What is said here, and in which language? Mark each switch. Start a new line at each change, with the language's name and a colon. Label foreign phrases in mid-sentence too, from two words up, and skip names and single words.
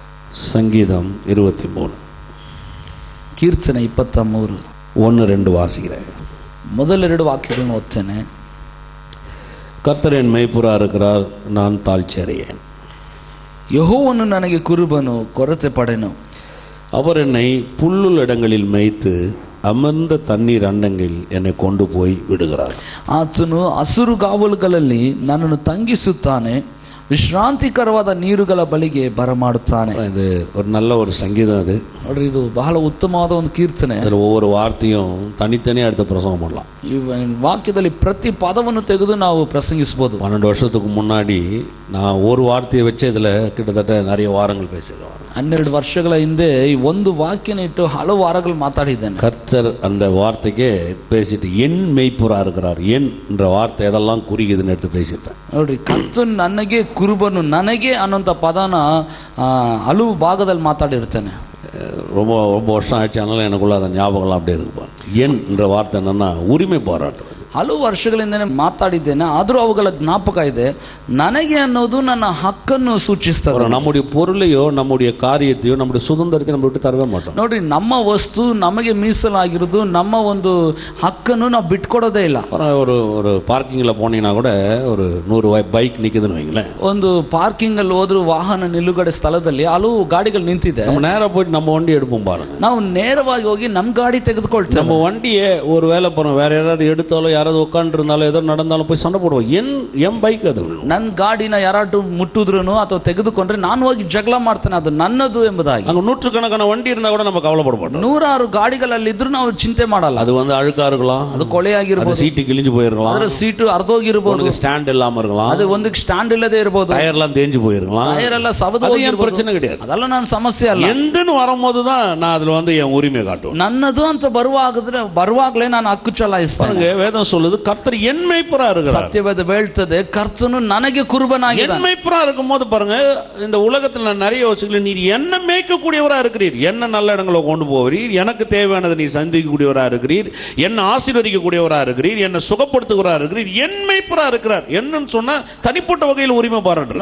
Tamil: சங்கீதம் 23
Kannada: ಕೀರ್ತನೆ 23
Tamil: 1-2 வாசிக்கிறேன்.
Kannada: ಮೊದಲ 2 ವಾಕ್ಯಗಳನ್ನು ಓದ್ತೇನೆ.
Tamil: கர்த்தர் என் மேய்ப்பராக இருக்கிறார், நான் தாழ்ச்சி அடையேன்.
Kannada: ಯೆಹೋವನು ನನಗೆ ಕುರುಬನು, ಕೊರತೆ ಪಡೆನು.
Tamil: அவர் என்னை புல்லுள்ள இடங்களில் மேய்த்து அமர்ந்த தண்ணீர் அண்டங்களில் என்னை கொண்டு போய் விடுகிறார்.
Kannada: ಆತನು ಹಸಿರು ಗಾವಲುಗಳಲ್ಲಿ ನನ್ನನ್ನು ತಂಗಿಸುತ್ತಾನೆ, ವಿಶ್ರಾಂತಿಕರವಾದ ನೀರುಗಳ ಬಳಿಗೆ ಬರಮಾಡುತ್ತಾನೆ.
Tamil: இது ஒரு நல்ல ஒரு சங்கீதம். அது
Kannada: ನೋಡ್ರಿ, ಇದು ಬಹಳ ಉತ್ತಮವಾದ ಒಂದು ಕೀರ್ತನೆ.
Tamil: அதில் ஒவ்வொரு வார்த்தையும் தனித்தனியாக எடுத்து பிரசங்கம் பண்ணலாம்.
Kannada: ಈ ವಾಕ್ಯದಲ್ಲಿ ಪ್ರತಿ ಪದವನ್ನು ತೆಗೆದು ನಾವು ಪ್ರಸಂಗಿಸಬಹುದು.
Tamil: 12 வருஷத்துக்கு முன்னாடி நான் ஒரு வார்த்தையை வச்சு இதில் கிட்டத்தட்ட நிறைய வாரங்கள் பேசிடுவேன்.
Kannada: 12 ವರ್ಷಗಳ ಹಿಂದೆ ಈ ಒಂದು ವಾಕ್ಯನ ಇಟ್ಟು ಹಲವು ವಾರಗಳು ಮಾತಾಡಿದ್ದೇನೆ.
Tamil: கர்த்தர் அந்த வார்த்தைக்கே பேசிட்டு என் மெய்ப்புறா இருக்கிறார், என் என்ற வார்த்தை எதெல்லாம் குறிக்குதுன்னு எடுத்து பேசிட்டேன்.
Kannada: ನೋಡ್ರಿ, ಕರ್ತನು ನನಗೆ ಕುರುಬನು, ನನಗೆ ಅನ್ನೋಂಥ ಪದನ ಹಲವು ಭಾಗದಲ್ಲಿ ಮಾತಾಡಿರ್ತೇನೆ.
Tamil: ரொம்ப ரொம்ப வருஷம் ஆச்சு, ஆனாலும் எனக்குள்ள அந்த ஞாபகம்லாம் அப்படியே இருக்குப்பார். என் என்ற வார்த்தை என்னன்னா உரிமை போராட்டம்.
Kannada: ಹಲವು ವರ್ಷಗಳಿಂದನೇ ಮಾತಾಡಿದ್ದೇನೆ, ಆದರೂ ಅವುಗಳ ಜ್ಞಾಪಕ ಇದೆ. ನನಗೆ ಅನ್ನೋದು ನನ್ನ ಹಕ್ಕನ್ನು ಸೂಚಿಸ್ತದೆ.
Tamil: நம்முடைய பொருளையோ நம்முடைய காரியத்தையோ நம்முடைய சுதந்திரத்தை நம்ம விட்டு தரவே மாட்டோம்.
Kannada: ನೋಡ್ರಿ, ನಮ್ಮ ವಸ್ತು ನಮಗೆ ಮೀಸಲಾಗಿರೋದು, ನಮ್ಮ ಒಂದು ಹಕ್ಕನ್ನು ನಾವು ಬಿಟ್ಕೊಡೋದೇ ಇಲ್ಲ.
Tamil: ஒரு ஒரு பார்க்கிங்கில் போனீங்கன்னா கூட ஒரு 100 பைக் நிற்குதுன்னு வைங்களேன்.
Kannada: ಒಂದು ಪಾರ್ಕಿಂಗ್ ಅಲ್ಲಿ ಹೋದ್ರು ವಾಹನ ನಿಲುಗಡೆ ಸ್ಥಳದಲ್ಲಿ ಹಲವು ಗಾಡಿಗಳು ನಿಂತಿದೆ.
Tamil: நம்ம நேராக போயிட்டு நம்ம வண்டி எடுப்போம் பாருங்க.
Kannada: ನಾವು ನೇರವಾಗಿ ಹೋಗಿ ನಮ್ಮ ಗಾಡಿ ತೆಗೆದುಕೊಳ್ತೇವೆ.
Tamil: நம்ம வண்டியை ஒரு வேலை போறோம், வேற யாராவது எடுத்தாலும் யாராவது உட்காந்து இருந்தாலும் ஏதோ நடந்தாலும் போய் சண்டை போடுவோம். என் பைக் ಅದು,
Kannada: ನನ್ನ ಗಾಡಿನ ಯಾರಾಟು ಮುಟ್ಟಿದ್ರು ಅಥವಾ ತೆಗೆದುಕೊಂಡ್ರೆ ನಾನು ಹೋಗಿ ಜಗಳ ಮಾಡ್ತೇನೆ, ಅದು ನನ್ನದು ಎಂಬುದಾಗಿ.
Tamil: அங்க நூற்றுக்கணக்கான வண்டி இருந்தா கூட நம்ம கவலைப்பட மாட்டோம்.
Kannada: 100 ಗಾಡಿಗಳಲ್ಲಿ ಇದ್ರೂ ನಾವು ಚಿಂತೆ ಮಾಡಲ್ಲ.
Tamil: அது வந்து அழுக்கா இருக்கலாம்,
Kannada: ಅದು ಕೊಳೆಯಾಗಿರಬಹುದು,
Tamil: சீட்டு கிழிஞ்சு போயிருக்கலாம்,
Kannada: ಅದರ ಸೀಟು ಅರ್ಧೋಗಿರಬಹುದು,
Tamil: ஸ்டாண்ட் இல்லாம இருக்கலாம்,
Kannada: ಅದು ಒಂದು ಸ್ಟ್ಯಾಂಡ್ ಇಲ್ಲದೆ ಇರಬಹುದು,
Tamil: டயர் எல்லாம் தேஞ்சு போயிருக்கலாம்,
Kannada: ಟೈರ್ ಎಲ್ಲ ಸವದು ಹೋಗಿರಬಹುದು.
Tamil: பிரச்சனை கிடையாது,
Kannada: ಅದೆಲ್ಲ ನನ್ನ ಸಮಸ್ಯೆ ಅಲ್ಲ.
Tamil: ಎಂದನು வரும்போது தான் நான் அதுல வந்து என் உரிமை காட்டுவேன்.
Kannada: ನನ್ನದು ಅಂತ ಬರುವಾಗಲೇ ನಾನು ಹಕ್ಕು ಚಲಾಯಿಸ್ತೇನೆ.
Tamil: வேதம் சொல்லுது கர்த்தர் என் மேய்ப்பரா இருக்கிறார்.
Kannada: ಸತ್ಯವೇದ ಹೇಳ್ತದೆ, ಕರ್ತನು ನನಗೆ ಕುರುಬನಾಗಿದ್ದಾನೆ.
Tamil: என் மேய்ப்பரா இருக்கும்போது பாருங்க, இந்த உலகத்துல நான் நிறைய யோசிக்கல, நீர் என்ன மேய்க்கக்கூடியவரா இருக்கிறீர், என்ன நல்ல இடங்களை கொண்டு போகிறீர், எனக்கு தேவையானதை நீ சந்திக்கக்கூடியவரா இருக்கிறீர், என்ன ஆசீர்வதிக்கக்கூடியவரா இருக்கிறீர், என்ன சுகப்படுத்துகிறவரா இருக்கிறீர், என் மேய்ப்பரா இருக்கிறார். என்னன்னு சொன்னா தனிப்பட்ட வகையில் உரிமை பாராட்டு.